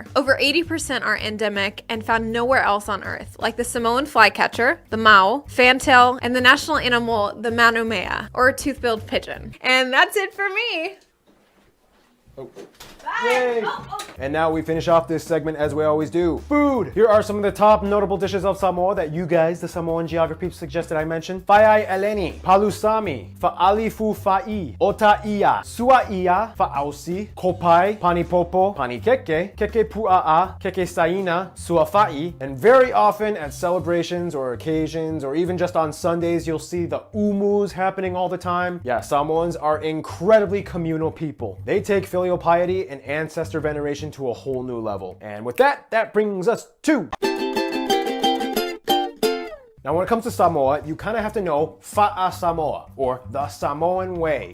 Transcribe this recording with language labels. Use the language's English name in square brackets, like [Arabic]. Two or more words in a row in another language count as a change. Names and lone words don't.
[English] Over 80% are endemic and found nowhere else on Earth, like the Samoan flycatcher, the mau, fantail, and the national animal, the manumea, or tooth-billed pigeon. And that's it for me. Yay! And now we finish off this segment as we always do. Food! Here are some of the top notable dishes of Samoa that you guys, the Samoan geography, suggested I mention. [Samoan] Faiai eleni, palusami, fa'alifu fa'i, otaia, suaia, fa'ausi, kopai, panipopo, panikeke, keke pua'a, keke saina, suafa'i, [English] and very often at celebrations or occasions or even just on Sundays, you'll see the umus happening all the time. Yeah, Samoans are incredibly communal people. They take filial piety and ancestor veneration to a whole new level. And with that, that brings us to... Now, when it comes to Samoa, you kind of have to know [Samoan] Fa'a Samoa, [English] or the Samoan way.